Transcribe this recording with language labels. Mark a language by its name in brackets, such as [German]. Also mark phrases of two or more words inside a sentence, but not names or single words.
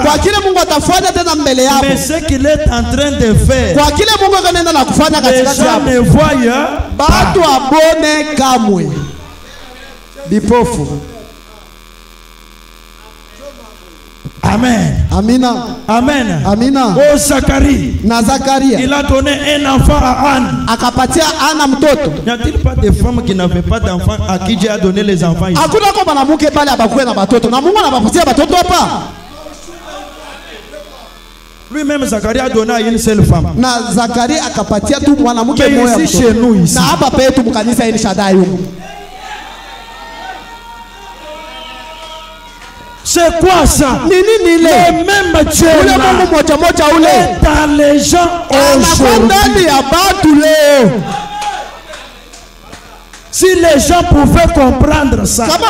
[French] Mais ce qu'il est en train de faire, les gens ne voient pas. Amen. [Swahili] Amina. [French] Amen. [Swahili] Amina. [French] Oh Zacharie. [Swahili] Na Zacharia. [French] Il a donné un enfant à Anne. [Swahili] Akapatia Anna mtoto. [French] N'y a-t-il pas de femmes qui n'avaient pas d'enfants à qui Dieu a donné les enfants ici? [Swahili] Hakuna kwa mwanamke pale abakuwe na batoto. Na Mungu anabapatia batoto hapa. [French] Lui-même Zacharie a donné à une seule femme. [Swahili] Na Zacharie akapatia tu mwanamke mmoja. [French] Mais ici chez nous ici. [Swahili] Na hapa petu mkanisa El Shaddai huko. [French] C'est quoi ça? [Swahili] Nini nile? [French] Le même Dieu là. Dans les gens aujourd'hui. Si les gens pouvaient comprendre ça.